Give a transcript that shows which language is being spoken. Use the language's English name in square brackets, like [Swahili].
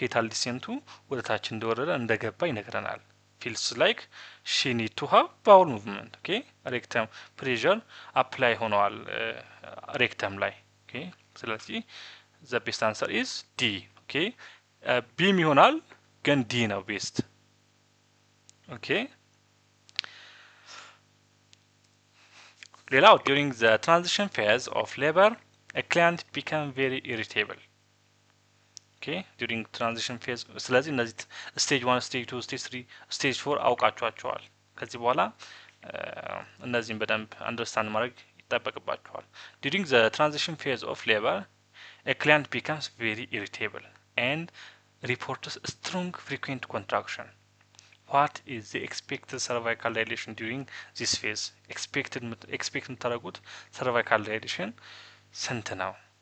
[Amharic] ፌታል ዲሴንቱ ወደ ታች እንደወረደ እንደገባ ይነግረናል። [English] ፊልስ ላይክ ሺ ኒድ ቱ ሃቭ ባውል ሙቭመንት። [Amharic] ኦኬ ሬክተም ፕሬዠር አፕላይ ሆነዋል ሬክተም ላይ። ኦኬ ስለዚህ [English] the best answer is D. okay [Amharic] ቢም ይሆናል ግን ዲ ነው [English] ቤስት። ኦኬ ሌላው during the transition phase of labor a client become very irritable. [Amharic] ኦኬ during transition phase ስለዚህ እነዚህ ስቴጅ 1 ስቴጅ 2 ስቴጅ 3 ስቴጅ 4 አውቃችኋቸዋል። ከዚህ በኋላ እነዚህን በደንብ አንደርስታንድ ማድረግ ይጠበቅባችኋል። [English] during the transition phase of labor a client becomes very irritable and reports strong frequent contraction. What is the expected cervical dilation during this phase? [Amharic] expected የምታደርጉት cervical dilation ስንት ነው?